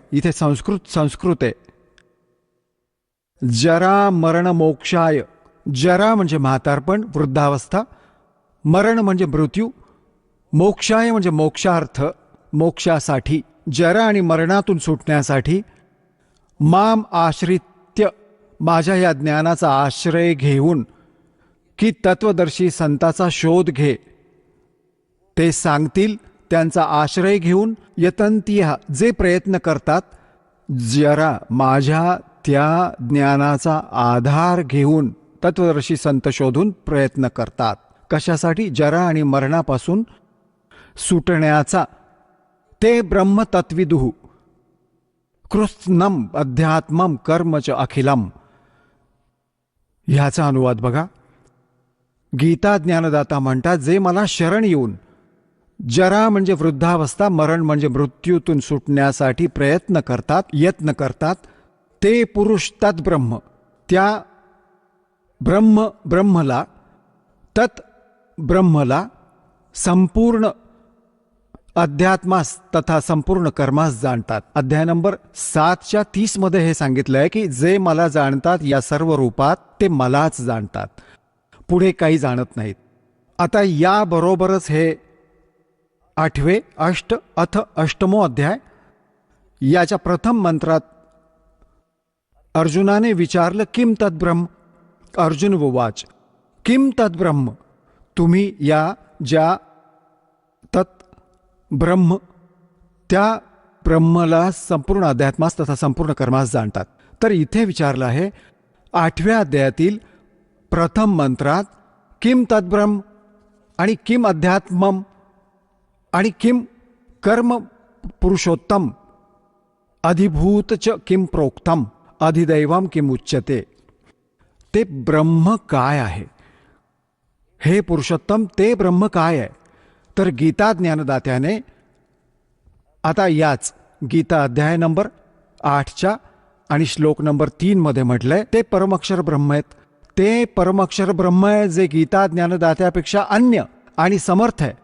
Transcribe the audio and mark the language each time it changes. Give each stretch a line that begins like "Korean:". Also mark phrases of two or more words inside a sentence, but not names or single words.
Marathi: इथे संस्कृत आहे.
Sanskrit: जरा मरण मोक्षाय,
Marathi: जरा म्हणजे म्हातारपण, वृद्धावस्था, मरण म्हणजे मृत्यू, मोक्षाय म्हणजे मोक्षार्थ, मोक्षासाठी, जरा आणि मरणातून सुटण्यासाठी,
Sanskrit: माम आश्रित्य,
Marathi: माझ्या या ज्ञानाचा आश्रय घेऊन, की तत्वदर्शी संताचा शोध घे, ते सांगतील त्यांचा आश्रय घेऊन, यतंतिह, जे प्रयत्न करतात, जरा माझ्या त्या ज्ञानाचा आधार घेऊन तत्वदर्शी संत शोधून प्रयत्न करतात. कशासाठी? जरा आणि मरणापासून सुटण्याचा.
Sanskrit: ते ब्रह्म तत्विदुः कृत्स्नम अध्यात्मम कर्मच अखिलम.
Marathi: ह्याचा अनुवाद बघा. गीता ज्ञानदाता म्हणतात, जे मला शरण येऊन जरा म्हणजे वृद्धावस्था, मरण म्हणजे मृत्यूतून सुटण्यासाठी प्रयत्न करतात, यत्न करतात, ते पुरुष तद्ब्रह्म, त्या ब्रह्मला, तत् ब्रह्मला संपूर्ण अध्यात्मास तथा संपूर्ण कर्मास जाणतात. अध्याय नंबर 7च्या 30 मध्ये हे सांगितलंय की जे मला जाणतात या सर्व रूपात ते मलाच जाणतात, पुढे काही जाणत नाहीत. आता याबरोबरच हे 8वे
Sanskrit: अथ अष्टमो अध्याय,
Marathi: याच्या प्रथम मंत्रात अर्जुनाने विचारलं
Sanskrit: किम तद्ब्रह्म. अर्जुन उवाच किम तद्ब्रह्म,
Marathi: तुम्ही या ज्या
Sanskrit: तत् ब्रह्म,
Marathi: त्या ब्रह्मला संपूर्ण अध्यात्मास तथा संपूर्ण कर्मास जाणतात. तर इथे विचारलं आहे 8व्या अध्यायातील प्रथम मंत्रात
Sanskrit: किम तद्ब्रह्म
Marathi: आणि
Sanskrit: किम अध्यात्मम
Marathi: आणि
Sanskrit: किम कर्म पुरुषोत्तम अधिभूतच किम प्रोक्तम अधिदैवम किम उच्यते.
Marathi: ते ब्रह्म काय आहे, हे पुरुषोत्तम ते ब्रह्म काय आहे. तर गीता ज्ञानदात्याने आता याच गीता अध्याय नंबर 8च्या आणि श्लोक नंबर 3 मध्ये म्हटलंय, ते परमक्षर ब्रह्म आहेत. ते परमक्षर ब्रह्म आहे जे गीता ज्ञानदात्यापेक्षा अन्य आणि समर्थ आहे.